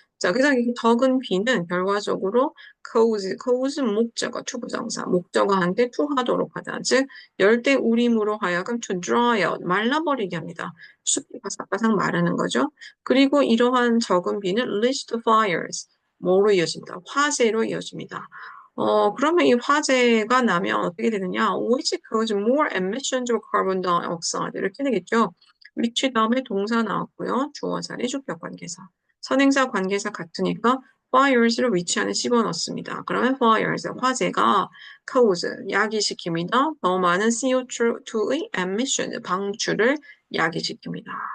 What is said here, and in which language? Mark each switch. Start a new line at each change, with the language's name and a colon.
Korean: 자, 그래서 이 적은 비는 결과적으로 cause 목적어, 투부정사, 목적어한테 투하도록 하다. 즉 열대 우림으로 하여금 to dry out, 말라버리게 합니다. 숲이 바삭바삭 마르는 거죠. 그리고 이러한 적은 비는 list fires, 뭐로 이어집니다? 화재로 이어집니다. 그러면 이 화재가 나면 어떻게 되느냐?
English: which cause more emissions of carbon dioxide 이렇게 되겠죠.
Korean: which 다음에 동사 나왔고요. 주어 자리 주격 관계사. 선행사 관계사 같으니까 fires를 which 안에 집어넣습니다. 그러면 fires, 화재가 cause, 야기시킵니다. 더 많은 CO2의 emission, 방출을 야기시킵니다.